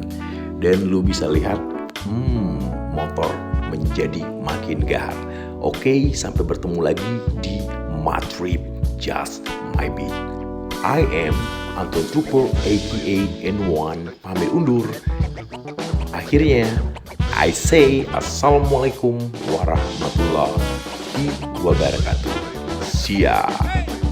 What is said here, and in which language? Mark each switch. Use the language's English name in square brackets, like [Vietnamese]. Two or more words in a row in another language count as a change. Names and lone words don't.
[Indonesian] Dan lu bisa lihat motor menjadi makin gahar. Oke, sampai bertemu lagi di My Trip Just My Beat. [English] I am Anton Trooper aka N1 [Indonesian] pamit undur. [Arabic] Akhirnya [English] I say [Arabic] Assalamualaikum warahmatullahi wabarakatuh. [English] See ya.